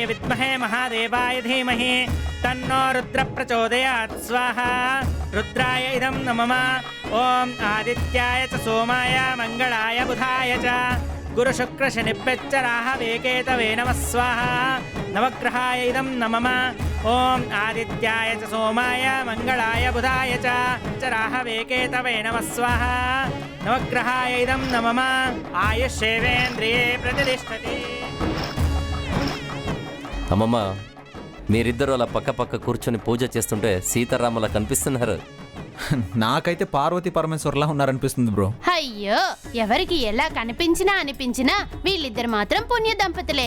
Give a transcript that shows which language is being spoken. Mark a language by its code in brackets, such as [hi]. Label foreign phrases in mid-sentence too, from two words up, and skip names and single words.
[sa] विद्महे महादेवाय धीमहि तन्नो रुद्र प्रचोदयात् स्वाहा रुद्राय इदं नमः ॐ आदित्याय च सोमाय मङ्गलाय बुधाय च गुरुशुक्रशनिभ्यश्च राहवे केतवे नमः स्वाहा नवग्रहाय इदं नमः ॐ आदित्याय च सोमाय मङ्गलाय बुधाय च राहवे केतवे नमः स्वाहा नवग्रहाय इदं नमः आयुष्येवेन्द्रिये प्रतिष्ठति. [te] అమ్మమ్మ, మీరిద్దరు అలా పక్క పక్క కూర్చొని పూజ చేస్తుంటే సీతారాములా కనిపిస్తున్నారు. నాకైతే పార్వతీ పరమేశ్వర్లా ఉన్నారనిపిస్తుంది బ్రో. అయ్యో, ఎవరికి ఎలా కనిపించినా అనిపించినా వీళ్ళిద్దరు మాత్రం పుణ్య దంపతులే.